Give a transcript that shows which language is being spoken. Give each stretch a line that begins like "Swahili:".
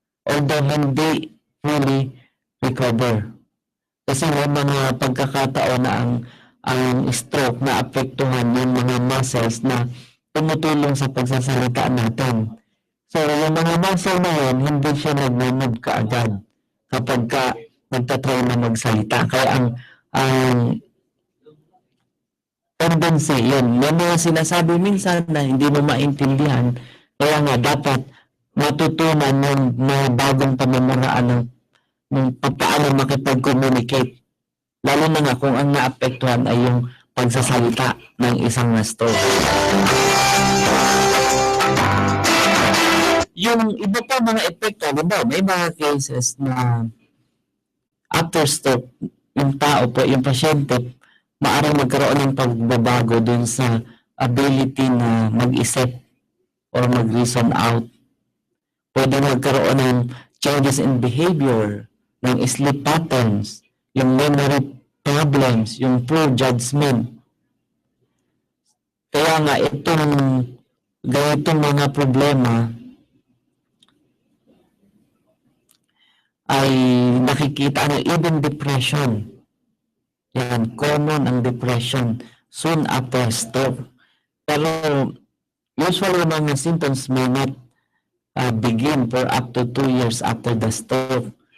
English: Although hindi fully recover.
Filipino: Kasi may mga pagkakataon na ang stroke na apektuhan yung mga muscles na tumutulong sa pagsasalita natin. So, yung mga muscle na yun, hindi siya nag-move kaagad kapag nagtatry na magsalita. Kaya ang tendency yun. May mga sinasabi minsan na hindi mo maintindihan. Kaya nga, dapat matutunan ng mga bagong pamamaraan ng paano makipag-communicate. Lalo na nga kung ang naapektuhan ay yung pagsasalita ng isang na-stroke. Yung iba pa mga epekto, may mga cases na after stroke, yung tao po, yung pasyente, maaaring magkaroon ng pagbabago dun sa ability na mag-isip or mag-reason out. Pwede magkaroon ng
English: changes in behavior, ng sleep patterns, yung memory problems, yung poor judgment.
Filipino: Kaya nga itong ganitong mga problema ay nakikita na even depression. Yan, common ang depression soon after stroke.
English: Pero usually mga symptoms may not begin for up to 2 years after the stroke.